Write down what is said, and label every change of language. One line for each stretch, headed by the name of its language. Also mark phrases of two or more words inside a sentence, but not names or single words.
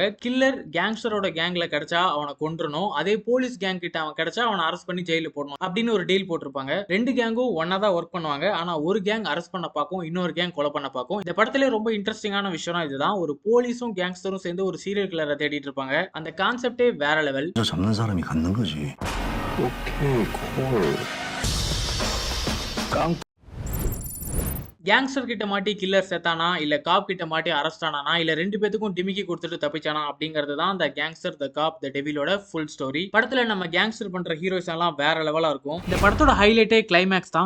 Tamil: கில்லர் கேங்ஸ்டரோட கேங்ல கிடைச்சா அவனை கொன்றணும், அதே போலீஸ் கேங் கிட்ட அவன் கிடைச்சா அவனை அரெஸ்ட் பண்ணி ஜெயில போடணும் அப்படின்னு ஒரு டீல் போட்டிருப்பாங்க. 2 கேங்கும் ஒன்னா தான் ஒர்க் பண்ணுவாங்க. ஆனா ஒரு கேங் அரெஸ்ட் பண்ண பார்க்கும், இன்னொரு கேங் கொலை பண்ண பார்க்கும். இந்த படத்திலே ரொம்ப இன்ட்ரெஸ்டிங்கான விஷயம் இதுதான். ஒரு போலீஸும் கேங்ஸ்டரும் சேர்ந்து ஒரு
English: serial killer
Tamil: தேடிட்டு இருப்பாங்க. அந்த கான்செப்டே வேற லெவல்.
Korean: 잡는 사람이 갖는 거지.
English: okay, call.
Tamil: கேங்ஸ்டர் கிட்ட மாட்டி கில்லர் செத்தானா, இல்ல காப் கிட்ட மாட்டி அரெஸ்ட் ஆனானா, இல்ல 2 பேத்துக்கும் டிமிக்கி கொடுத்துட்டு தப்பிச்சானா அப்படிங்கிறது தான் இந்த கேங்ஸ்டர் தி காப் தி டெவிலோட
English: full story.
Tamil: படத்துல நம்ம கேங்ஸ்டர் பண்ற ஹீரோஸ் எல்லாம் வேற லெவலா இருக்கும். இந்த படத்தோட
English: highlight climax
Tamil: தான்.